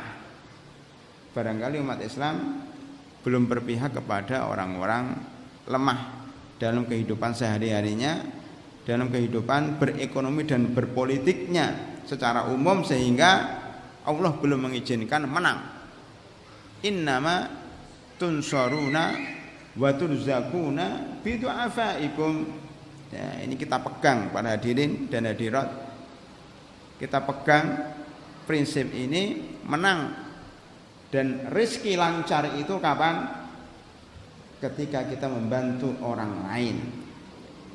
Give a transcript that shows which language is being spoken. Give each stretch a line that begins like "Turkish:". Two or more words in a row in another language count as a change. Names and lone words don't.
Indonesian: Barangkali umat Islam belum berpihak kepada orang-orang lemah dalam kehidupan sehari-harinya, dalam kehidupan berekonomi dan berpolitiknya secara umum, sehingga Allah belum mengizinkan menang.
Arabic: إنما تنصرون وترزقون بضعفائكم.
Indonesian: Ya, ini kita pegang para hadirin dan hadirat. Kita pegang prinsip ini, menang dan rezeki lancar itu kapan? Ketika kita membantu orang lain.